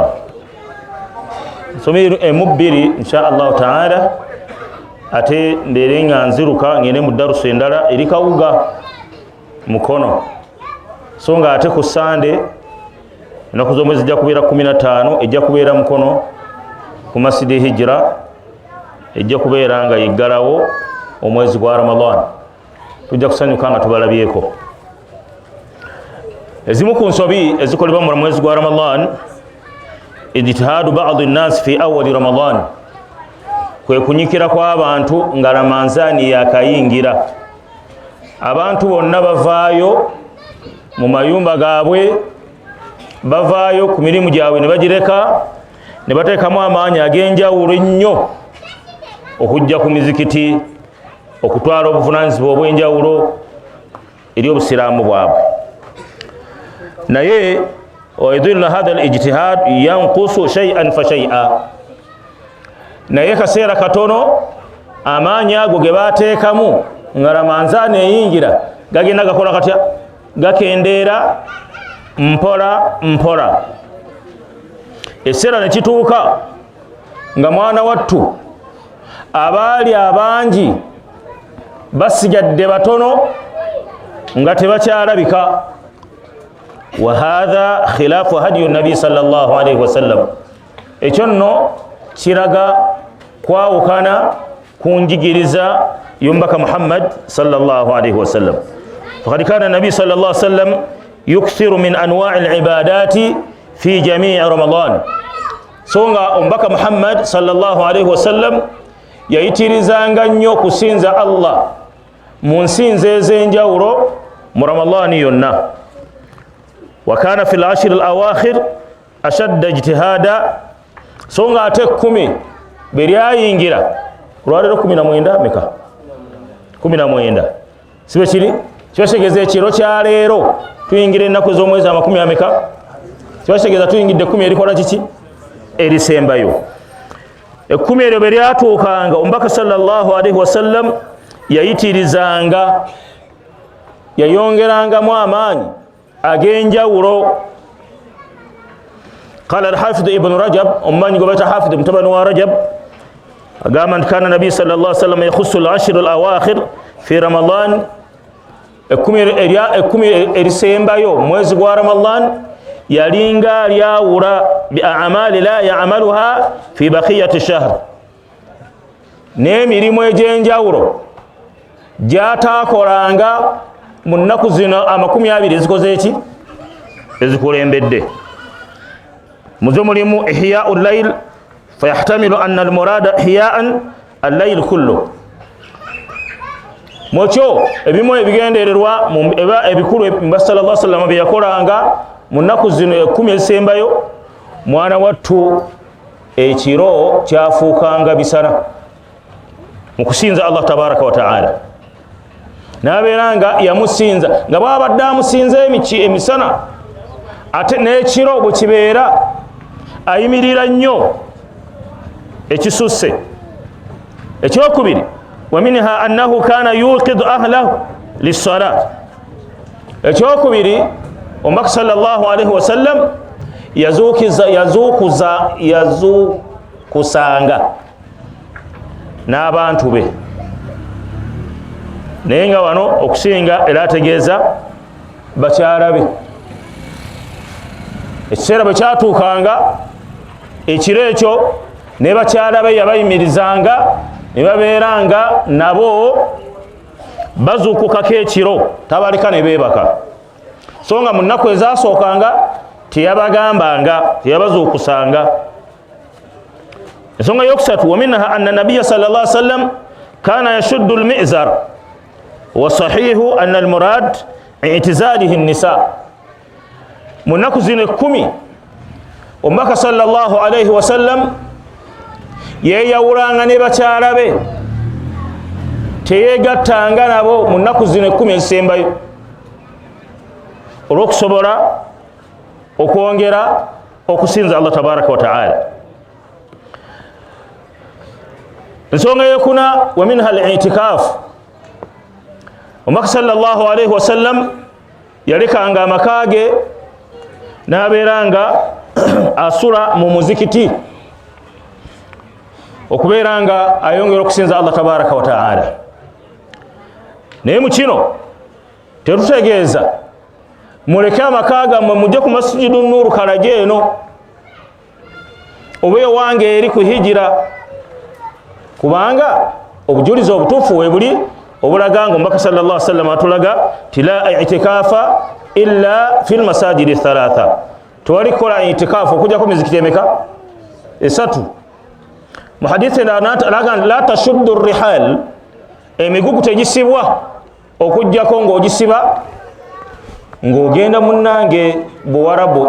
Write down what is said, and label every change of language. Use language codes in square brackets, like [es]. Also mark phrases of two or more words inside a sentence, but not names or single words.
[lg] Ensobi emubbiri [ar] إن شاء الله تعالى, [lg] ate mbeere nga nziruka ngende mu darusu endala eri Kawuga Mukono, so nga ate ku Sande ennaku z'omwezi ejja kubeera 15 ejja kubeera Mukono ku Masjidi Hijra, ejja kubeera nga yeggalawo omwezi gwa Ramadan. Tujja kusanyuka nga tubalabyeko. Ezimu ku nsobi ezikolebwa mu mwezi gwa Ramadan, [ar] اجتهاد بعض الناس في أول رمضان, [lg] kwe kunyikira kw'abantu nga Ramanzani yakayingira. Abantu bonna bavaayo mu mayumba gaabwe, bavaayo ku mirimu gyabwe ne bagireka ne bateekamu amaanyi ag'enjawulo ennyo okujja ku mizikiti okutwala obuvunaanyizibwa obw'enjawulo eri obusiraamu bwabwe. [ar] Naye وإذا هذا الاجتهاد ينقص شيئا فشيئا, [lg] naye kaseera katono amaanyi ago ge baateekamu nga Ramanzani eyingira gagenda gakola katya, gakendeera mpola mpola. Ekiseera ne kituuka nga mwana wattu abaali abangi basigadde batono nga tebakyalabika. [ar] وهذا خلاف هدي النبي صلى الله عليه وسلم, [lg] ekyo nno kiraga kwawukana ku njigiriza y'omubaka Muhammad [ar] صلى الله عليه وسلم. فقد كان النبي صلى الله عليه وسلم يكثر من أنواع العبادة في جميع رمضان, [lg] so nga omubaka Muhammad [ar] صلى الله عليه وسلم [lg] yayitirizanga nnyo kusinza Allah mu nsinzo ez'enjawulo mu Ramadan yonna. [ar] وكان في العشر الأواخر أشد اجتهادا, [lg] so nga ate 10 beryayingira olwaleero 19 meka 19 sibe kiri kyotegeza ekiro kya leero tuyingira ennaku z'omwezi amakumi ameka, kyotegeza tuyingidde 10 erikola kiki erisembayo. 10 eryo bwe lyatuukanga omubaka [ar] صلى الله عليه وسلم [lg] yayitirizanga, yayongerangamu amaanyi ag'enjawulo. [ar] قال الحافظ ابن رجب, [lg] omumanyi gwe bayita Hafidh mutabani wa Rajab, agamba nti [ar] كان النبي صلى الله عليه وسلم يخص العشر الأواخر في رمضان, [lg] 10 erisembayo mwezi gwa Ramadan yalinga lyawula [ar] بأعمال لا يعملها في بقية الشهر, [lg] n'emirimu egy'enjawulo gy'ataakolanga mu nnaku zino 20 ezikoze eki ezikulembedde. Muzo mulimu [ar] إحياء الليل فيحتمل أن المراد إحياء الليل كله. [lg] Mukyo ebimu ebigendererwa ebikulu Mbaka [ar] صلى الله عليه وسلم [lg] bye yakolanga mu nnaku zino 10 ezisembayo, mwana wattu ekiro kyafuukanga bisana mu kusinza [ar] الله تبارك وتعالى, [lg] n'abeeranga yamusinza nga bw'abadde amusinza emisana, ate n'ekiro bwe kibeera ayimirira nnyo ekisusse. Ekyokubiri, [ar] ومنها أنه كان يوقظ أهله للصلاة. [lg] Ekyokubiri, omubaka [ar] صلى الله عليه وسلم [lg] yazuukusanga n'abantu be naye nga wano okusinga era ategeeza bakyala be. Ekiseera bwe kyatuukanga ekiro ekyo ne bakyala be yabayimirizanga ne babeeranga nabo bazuukukako ekiro, tabaleka ne beebaka. So nga mu nnaku ezaasookanga teyabagambanga, teyabazuukusanga. Ensonga yokusatu, [ar] ومنها أن النبي صلى الله عليه وسلم كان يشد المئزر والصحيح أن المراد اعتزاله النساء. [lg] Mu nnaku zino 10 omubaka [ar] صلى الله عليه وسلم [lg] yeeyawulanga ne bakyala be, teyeegattanga nabo mu nnaku zino 10 ezisembayo olw'okusobola okwongera okusinza [ar] الله تبارك وتعالى. [lg] Ensonga eyokuna, [ar] ومنها الاعتكاف. [lg] Omubaka [ar] صلى الله عليه وسلم [lg] yalekanga amaka ge n'abeeranga asula mu muzikiti okubeeranga ayongera okusinza [ar] الله تبارك وتعالى. [lg] Naye mu kino tetutegeeza muleke amaka gammwe mujje ku Masjidu Nuuru Kalaje eno oba ewange eri ku hijira, kubanga obujulizi obutuufu we buli obulaga nga omubaka [ar] صلى الله عليه وسلم [lg] atulaga ti [ar] لا اعتكاف إلا في المساجد الثلاثة. [lg] Tewali kukola i'tikafu okujjako mizikiti emeka? 3. Mu hadithi [ar] لا تشد الرحال, [lg] emigugu tegisibwa okujjako ng'ogisiba ng'ogenda munnange Buwarabu.